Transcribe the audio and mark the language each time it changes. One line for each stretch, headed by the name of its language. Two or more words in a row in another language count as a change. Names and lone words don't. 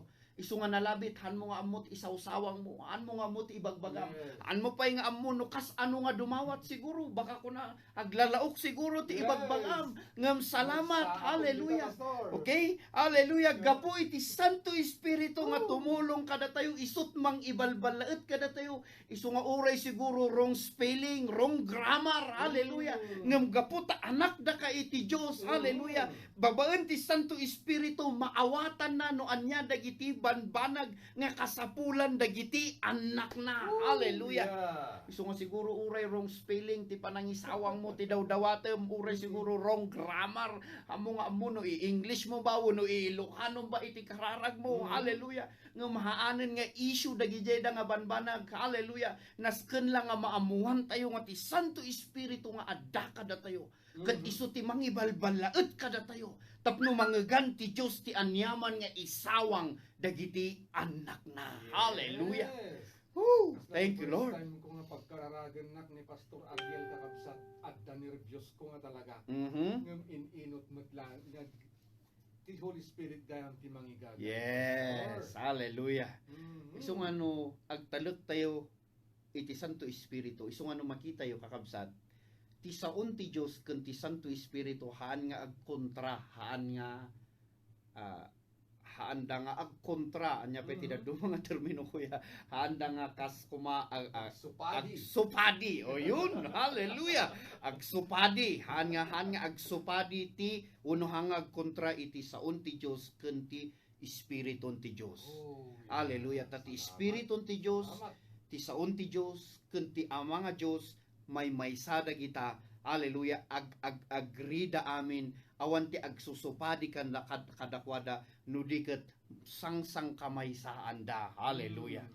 Iloko: Isu nga nalabit, han mo nga amot isawsawang mo, han mo nga amot ibagbagam, han mo pa'y nga amo, no kas ano nga dumawat siguro, baka ko na aglalaok siguro ti ibagbagam, ngam salamat, hallelujah. Okay? Hallelujah, gapo iti Santo Espiritu nga tumulong kada tayo, isut mang ibalbalaet kada tayo, isu nga uray siguro
English: wrong spelling, wrong grammar,
Iloko: hallelujah. Ngam gapo ta anak da ka iti Dios, hallelujah. Babaen ti Santo Espiritu maawatan na no anya dagiti banbanag nga kasapulan dagiti anak na. Hallelujah. Isu nga siguro uray
English: wrong spelling
Iloko: ti panangisawang mo ti dawdawatem, uray siguro
English: wrong grammar.
Iloko: Amo nga amo no i-English mo ba no i-Ilocano ba iti kararag mo. Hallelujah. Nga mahaanen nga issue dagiti da nga banbanag. Hallelujah. Nasken lang nga maamuhan tayo nga ti Santo Espiritu nga adda kada tayo. Kat isu ti mangibalbalaet kada tayo. Tapno mangegan ti Diyos ti anyaman nga isawang dagiti anak na.
English: Hallelujah. Woo! Thank you, Lord.
Iloko: Time ko nga pagkararagan nak ni Pastor Ariel kakabsat at nervyos ko nga talaga. Ngam inot maglang ti
English: Holy Spirit
Iloko: dayang ti mangigaga. Yes. Hallelujah. Isu nga no agtalek tayo iti Santo Espiritu. Isu nga no makita yo kakabsat ti saon ti Dios ken ti Santo Espiritu haan nga agkontra, haan nga haanda nga agkontra anya pa ti dadto mga termino kuya, haanda nga kas kuma agsupadi o yun, hallelujah, agsupadi haan nga agsupadi ti uno hang agkontra iti saon ti Dios ken ti Espiritu ti Dios. Hallelujah. Tati Espiritu ti Dios, ti saon ti Dios ken ti ama nga Dios may maysada kita, hallelujah, agrida amin, awan ti agsusupadi kan kadakwada, nudiket sang kamaysaan da, hallelujah.